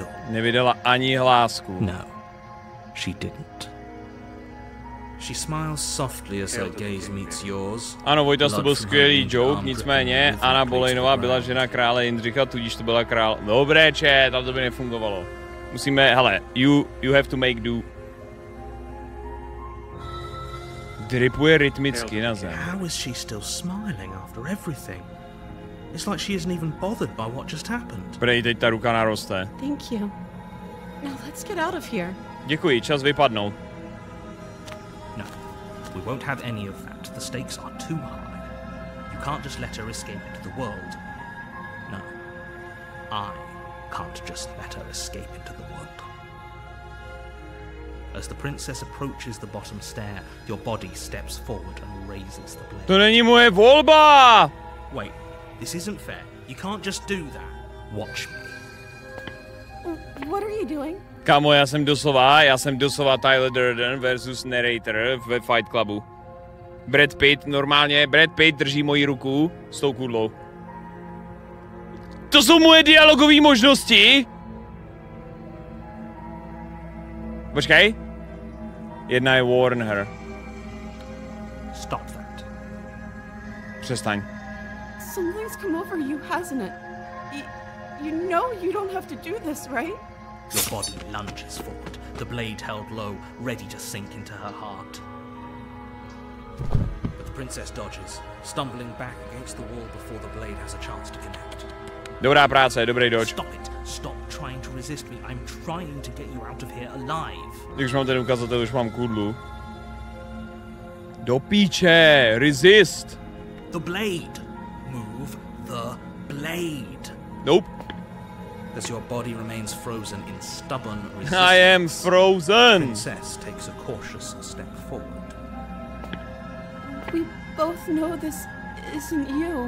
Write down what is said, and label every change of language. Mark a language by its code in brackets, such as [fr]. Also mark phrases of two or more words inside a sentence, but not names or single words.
[cs] Nevydala ani hlásku. [en] No, she didn't. She smiles softly as her gaze meets yours. [cs] Ano, Vojtas, to byl skvělý joke, nicméně Anna Bolejnová byla žena krále Jindřicha, tudíž to byla král. Dobré, chat, ale to by nefungovalo. Musíme, hele, [en] you have to make do. [cs] Dripuje rytmicky na zem. [en] How is she still smiling after everything? It's like she isn't even bothered by what just happened. [cs] Prej, teď ta ruka naroste. [en] Thank you. Now let's get out of here. [cs] Děkuji, čas vypadnout. [en] No, we won't have any of that. The stakes are too high. You can't just let her escape into the world. No, I can't just let her escape into the world. As the princess approaches the bottom stair, your body steps forward and raises the blade. [cs] To není moje volba! [en] Wait, this isn't fair. You can't just do that. Watch me. What are you doing? [cs] Kámo, já jsem doslova Tyler Durden versus narrator ve Fight Clubu. Brad Pitt drží moji ruku s tou kudlou. To jsou moje dialogové možnosti! Počkej. Jedna je [en] warn her. Stop that. [cs] Přestaň. [en] Something's come over you, hasn't it? You know you don't have to do this, right? Your body lunges forward, the blade held low, ready to sink into her heart. But the princess dodges, stumbling back against the wall before the blade has a chance to connect. [cs] Dobrá práce, dobrý dodge. [en] Stop it! Stop trying to resist me. I'm trying to get you out of here alive. [cs] Když mám ten ukazatel, už mám kudlu. Do píče, [en] resist. The blade. Move the blade. Nope. As your body remains frozen in stubborn resistance, I am frozen. Princess takes a cautious step forward. We both know this isn't you.